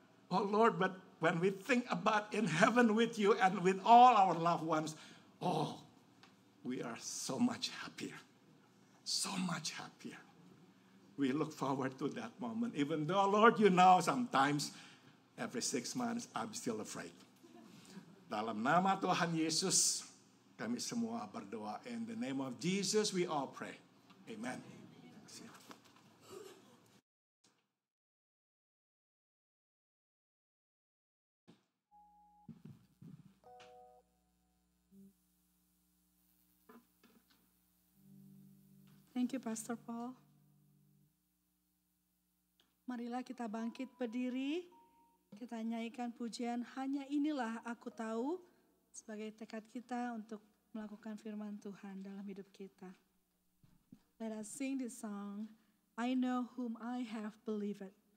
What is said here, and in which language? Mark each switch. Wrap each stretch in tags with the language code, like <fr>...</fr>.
<en>Oh Lord, but when we think about in heaven with you and with all our loved ones, oh, we are so much happier. So much happier. We look forward to that moment. Even though, Lord, you know, sometimes every 6 months I'm still afraid.</en> <id>Dalam nama Tuhan Yesus, kami semua berdoa.</id> <en>In the name of Jesus, we all pray. Amen. Thank you, Pastor Paul.</en> <id>Marilah kita bangkit berdiri. Kita nyanyikan pujian Hanya Inilah Aku Tahu sebagai tekad kita untuk melakukan firman Tuhan dalam hidup kita.</id> <en>Let us sing this song, I Know Whom I Have Believed.</en>